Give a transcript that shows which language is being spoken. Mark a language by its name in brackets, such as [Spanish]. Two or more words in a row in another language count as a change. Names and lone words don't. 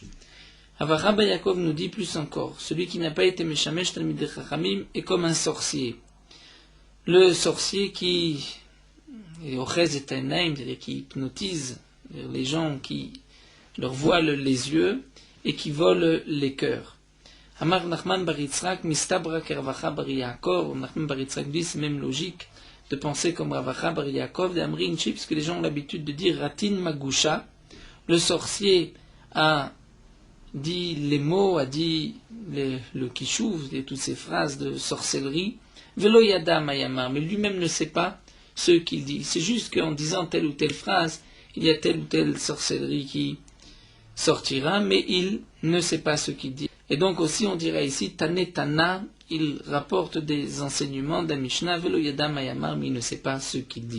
[French] Ravacha bar Yaakov nous dit plus encore, celui qui n'a pas été [Hebrew] משמש תלמידי חכמים [French] est comme un sorcier. Le sorcier qui est [Hebrew] אוחז את העיניים, [French] c'est-à-dire qui hypnotise les gens, qui leur voile les yeux et qui vole les cœurs. [Aramaic] אמר נחמן בר יצחק מסתברא רבא בר יעקב. [French] Nachman bar Yitzhak dit c'est même logique de penser comme Ravacha bar Yaakov [Aramaic] דאמרי אינשי, [French] puisque les gens ont l'habitude de dire [Aramaic] רטין מגושא. [French] Le sorcier a dit les mots, a dit le kishouv, et toutes ces phrases de sorcellerie. [Aramaic] ולא ידע מאי אמר, [French] mais lui-même ne sait pas ce qu'il dit. C'est juste qu'en disant telle ou telle phrase, il y a telle ou telle sorcellerie qui sortira, mais il ne sait pas ce qu'il dit. Et donc aussi on dirait ici, [Aramaic] תני תנא, [French] il rapporte des enseignements d'un Mishnah, [Aramaic] ולא ידע מאי אמר, [French] mais il ne sait pas ce qu'il dit.